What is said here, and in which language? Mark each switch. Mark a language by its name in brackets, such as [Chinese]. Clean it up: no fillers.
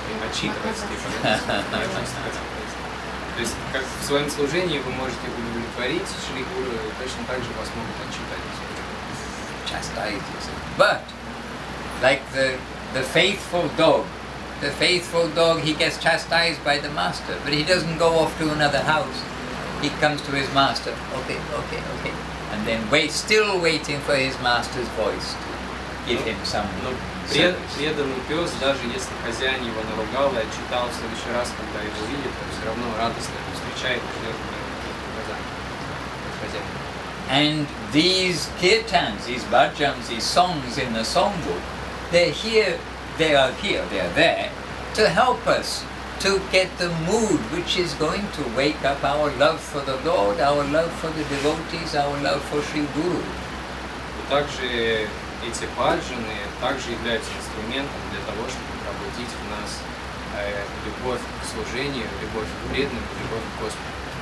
[Russian] отчитывать, То есть, как в своем служении вы можете удовлетворить Шри Гуру, и точно так же вас могут отчитать. [English] chastise. But like the faithful dog, he gets chastised by the master, but he doesn't go off to another house. He comes to his master, okay, and then still waiting for his master's voice to give him some service. [Russian] Преданный пес, даже если хозяин его наругал и отчитал в следующий раз, когда его видит, он все равно радостно встречает и ждет указания от хозяина. [English] And these kirtans, these bhajans, these songs in the songbook, they are there to help us to get the mood which is going to wake up our love for the Lord, our love for the devotees, our love for Sri Guru. [Russian] И также эти баджаны также являются инструментом для того, чтобы пробудить в нас любовь к служению, любовь к преданным, любовь к Господу.